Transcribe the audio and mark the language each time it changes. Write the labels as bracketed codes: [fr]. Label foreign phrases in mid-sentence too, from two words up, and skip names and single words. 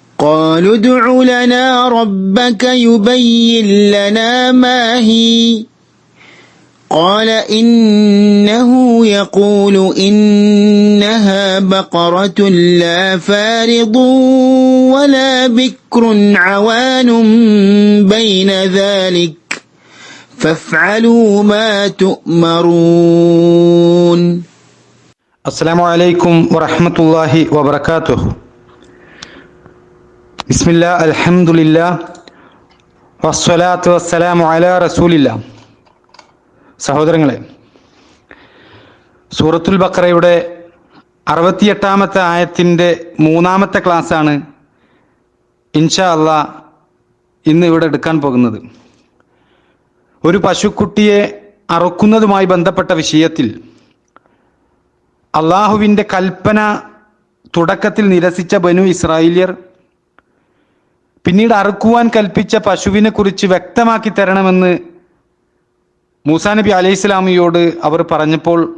[ar] قالوا ادع لنا ربك يبين لنا ما هي قال إنه يقول إنها بقرة لا فارض ولا بكر عوان بين ذلك فافعلوا ما تؤمرون. السلام عليكم ورحمة الله وبركاته. بسم الله الحمد لله والصلاة والسلام على رسول الله. [ml] സഹോദരങ്ങളെ, സൂറത്തുൽ ബഖറയുടെ 68-ാമത്തെ ആയത്തിൻ്റെ 3-ാമത്തെ ക്ലാസ്സാണ് [ar] إن شاء الله [ml] ഇന്ന് ഇവിടെ എടുക്കാൻ പോകുന്നത്. ഒരു പശുക്കുട്ടിയെ അറുക്കുന്നതുമായി ബന്ധപ്പെട്ട വിഷയത്തിൽ അള്ളാഹുവിൻ്റെ കൽപ്പന തുടക്കത്തിൽ നിരസിച്ച ബനു ഇസ്രായേലിയർ പിന്നീട് അറുക്കുവാൻ കൽപ്പിച്ച പശുവിനെ കുറിച്ച് വ്യക്തമാക്കി തരണമെന്ന് മൂസാ നബി അലൈഹിസ്സലാമിയോട് അവർ പറഞ്ഞപ്പോൾ